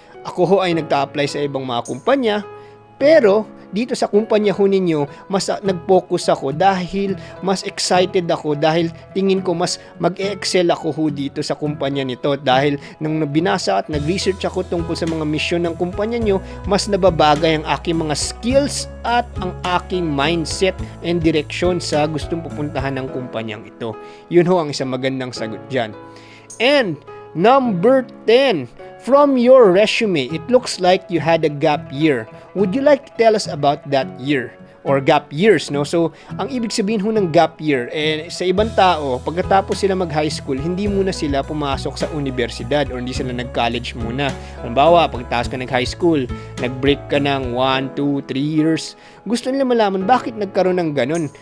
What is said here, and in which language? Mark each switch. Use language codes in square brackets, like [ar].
[tl] Ako ho ay nagta-apply sa ibang mga kumpanya, pero dito sa kumpanya ho ninyo, mas nag-focus ako dahil mas excited ako dahil tingin ko mas mag-excel ako ho dito sa kumpanya nito dahil nung binasa at nag-research ako tungkol sa mga mission ng kumpanya nyo, mas nababagay ang aking mga skills at ang aking mindset and direction sa gustong pupuntahan ng kumpanyang ito. Yun ho ang isang magandang sagot dyan. [en] And number 10, from your resume, it looks like you had a gap year. Would you like to tell us about that year? Or gap years, no? [tl] So, ang ibig sabihin ho ng gap year, sa ibang tao, pagkatapos sila mag-high school, hindi muna sila pumasok sa universidad or hindi sila nag-college muna. Halimbawa, pagkatapos ka nag-high school, nag-break ka ng 1, 2, 3 years, gusto nila malaman bakit nagkaroon ng ganun.